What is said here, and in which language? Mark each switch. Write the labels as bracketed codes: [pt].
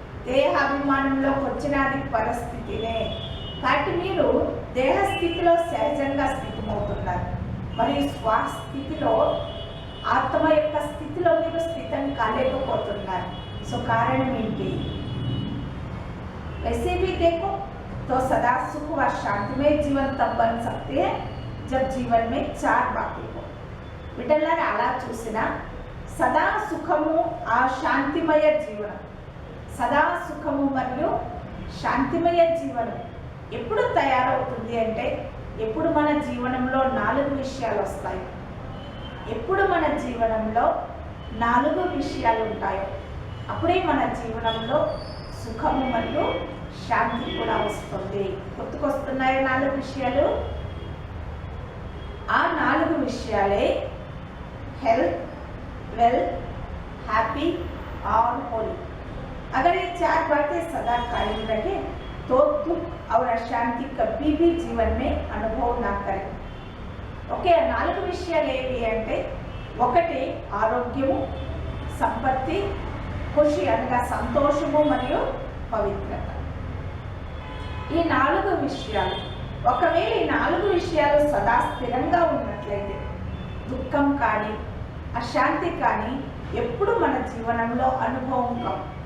[te] దేహాభిమానంలోకి వచ్చినది పరిస్థితినే. కాబట్టి మీరు దేహస్థితిలో సహజంగా స్థితమవుతున్నారు, మరి స్వస్థితిలో ఆత్మ యొక్క స్థితిలో మీరు స్థితం కాలేకపోతున్నారు. సో కారణం ఏంటి? [hi] वैसे भी देखो तो सदा सुख व शांतिमय जीवन तब बन सकते हैं जब जीवन में 4 बातें हो. [te] బిడ్డలారా అలా చూసినా సదా సుఖము, ఆ శాంతిమయ జీవనం, సదా సుఖము మరియు శాంతిమయ జీవనం ఎప్పుడు తయారవుతుంది అంటే ఎప్పుడు మన జీవనంలో 4 విషయాలు వస్తాయి. ఎప్పుడు మన జీవనంలో 4 విషయాలు ఉంటాయో అప్పుడే మన జీవనంలో సుఖము మరియు శాంతి కూడా వస్తుంది. గుర్తుకొస్తున్నాయి 4 విషయాలు. ఆ 4 విషయాలే [hi] हेल्थ, वेल्थ, हैप्पी और होली. अगर ये 4 बातें सदा कायम रहे तो दुख और अशांति कभी भी जीवन में अनुभव ना करें. [te] ఓకే, 4 విషయాలు ఏవి అంటే 1 ఆరోగ్యము, సంపత్తి, ఖుషి అనగా సంతోషము మరియు పవిత్రత. ఈ 4 విషయాలు, ఒకవేళ ఈ 4 విషయాలు సదా స్థిరంగా ఉన్నట్లయితే దుఃఖం కానీ అశాంతి కానీ ఎప్పుడు మన జీవనంలో అనుభవం కావు.